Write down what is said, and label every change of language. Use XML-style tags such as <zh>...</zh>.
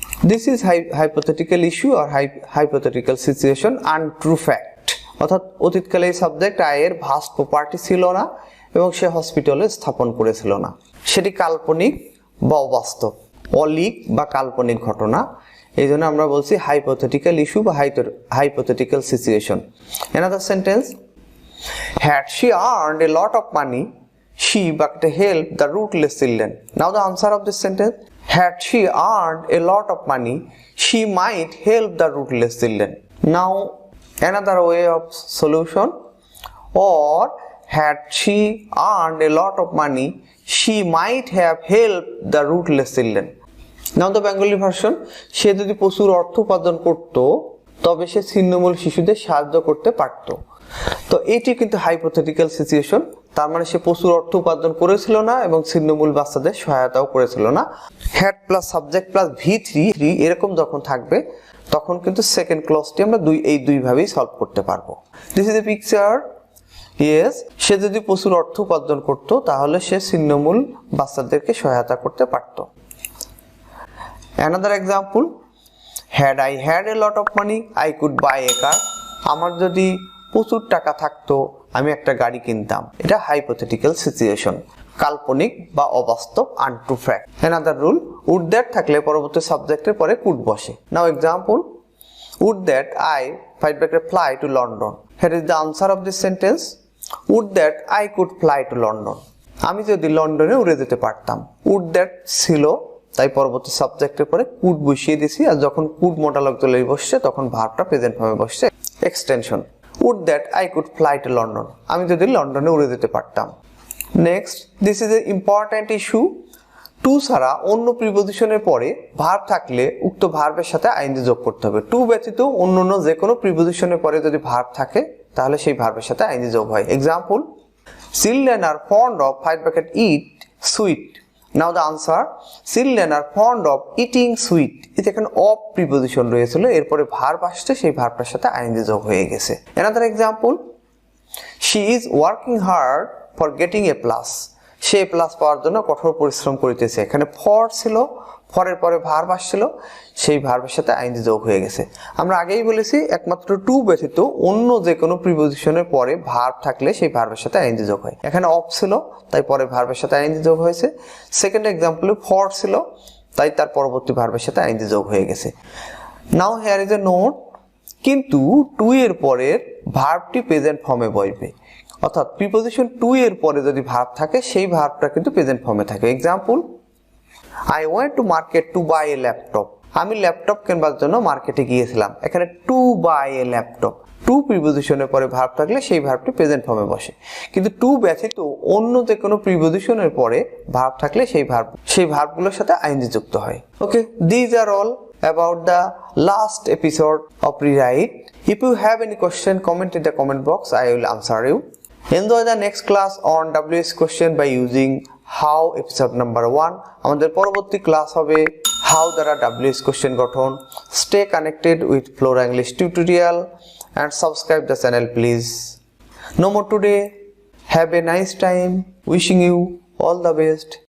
<en>This is hypothetical issue আর hypothetical situation untrue fact.</en> <bn>অর্থাৎ অতীতকালে এই subject আয়ের vast property ছিল না এবং সে হসপিটালে স্থাপন করেছিল না, সেটি কাল্পনিক বা অবাস্তব, অলিক বা কাল্পনিক ঘটনা। এই জন্য আমরা বলছি হাইপোথেটিক্যাল ইস্যু বা hypothetical situation.</bn> <en>Another sentence, had she earned a lot of money she but helped the rootless children. Now the answer of this sentence, had she earned a lot of money she might help the rootless children. Now another way of solution, or had she earned a lot of money she might have helped the rootless children. Now the Bengali version,</en> <bn>সে যদি প্রচুর অর্থ উপার্জন করত তবে সে ছিন্নমূল শিশুদের সাহায্য করতে পারত। তো এটি কিন্তু হাইপোথেটিক্যাল সিচুয়েশন, তার মানে সে প্রচুর অর্থ উপার্জন করেছিল না এবং ছিন্নমূল বাচ্চাদের সহায়তাও করেছিল না। Had plus subject plus V3 এরকম যখন থাকবে তখন কিন্তু সেকেন্ড ক্লজটি আমরা দুইভাবেই সলভ করতে পারবো।</bn> <en>This is a picture.</en> <bn>Yes, সে যদি প্রচুর অর্থ উপার্জন করত তাহলে সে ছিন্নমূল বাচ্চাদেরকে সহায়তা করতে পারত।</bn> <en>Another example, had I had a lot of money I could buy a car.</en> <bn>আমার যদি প্রচুর টাকা থাকতো আমি একটা গাড়ি কিনতাম। এটা হাইপোথেটিক্যাল সিচুয়েশন, কাল্পনিক বা অবাস্তব, untrue fact. Another rule, would that থাকলে পরবর্তী সাবজেক্টের পরে could বসে।</bn> <en>Now example, would that I fly to London. Here is the answer of this sentence, would that I could fly to London.</en> <bn>আমি যদি লন্ডনে উড়ে যেতে পারতাম। would that ছিল, তাই পরবর্তী সাবজেক্টের পরে কুড বসিয়ে দিয়েছি, আর যখন কুড মোডাল অক্সিলারি বসছে তখন ভার্বটা প্রেজেন্ট ফর্মে বসছে।</bn> <en>Extension, would that I could fly to London.</en> <bn>আমি যদি লন্ডনে উড়ে যেতে পারতাম। Next,</bn> <en>This is a important issue.</en> <bn>Two ছাড়া অন্য প্রিপোজিশনের পরে ভার্ব থাকলে উক্ত ভার্বের সাথে আইএনজি যোগ করতে হবে। টু ব্যতীত অন্য যে কোনো প্রিপোজিশনের পরে যদি ভার্ব থাকে তাহলে সেই ভার্বের সাথে আইএনজি যোগ হয়।</bn> <en>Example, children are fond of eat sweet. Now the answer, children are fond of eating sweet.</en> <bn>এটা এখানে অফ প্রিপোজিশন রয়েছিল, এরপরে ভার্ব আসছে, সেই ভার্বটার সাথে আইএনজি যোগ হয়ে গেছে।</bn> <en>Another example, she is working hard for getting a plus.</en> <bn>Say plus পাওয়ার জন্য কঠোর পরিশ্রম করিতেছে। এখানে ফর ছিল, ফরের পরে ভার্ব আসছিল, সেই ভার্বের সাথে আইএনজি যোগ হয়ে গেছে। আমরা আগেই বলেছি একমাত্র টু ব্যতীত অন্য যে কোনো প্রিপোজিশনের পরে ভার্ব থাকলে সেই ভার্বের সাথে আইএনজি যোগ হয়। এখানে অফ ছিল, তাই পরে ভার্বের সাথে আইএনজি যোগ হয়েছে। সেকেন্ড এক্সাম্পলে ফর ছিল, তাই তার পরবর্তী ভার্বের সাথে আইএনজি যোগ হয়ে গেছে।</bn> <en>now here is a note,</en> <bn>কিন্তু টু এর পরের ভার্বটি প্রেজেন্ট ফর্মে বসবে। অর্থাৎ প্রিপোজিশন টু এর পরে যদি ভার্ব থাকে সেই ভার্বটা কিন্তু প্রেজেন্ট ফর্মে থাকে।</bn> <en>Example, I went to market to buy a laptop.</en> <bn>আমি ল্যাপটপ কেনার জন্য মার্কেটে গিয়েছিলাম। এখানে</bn> <en>to buy a laptop,</en> <bn>two প্রিপোজিশনের পরে ভার্ব থাকলে সেই ভার্বটি প্রেজেন্ট ফর্মে বসে, কিন্তু টু ব্যতীত অন্য যে কোনো প্রিপোজিশনের পরে ভার্ব থাকলে সেই ভার্বগুলোর সাথে আইএনজি যুক্ত হয়।</bn> <en>Okay, this are all about the last episode of Rewrite. If you have any question, comment in the comment box, I will answer you. Enjoy the next class on WS question by using how episode number 1.</en> <bn>আমাদের পরবর্তী class হবে how দ্বারা WS question গঠন।</bn> <en>Stay connected with Flora English tutorial and subscribe the channel please. No more today. Have a nice time. Wishing you all the best.</en>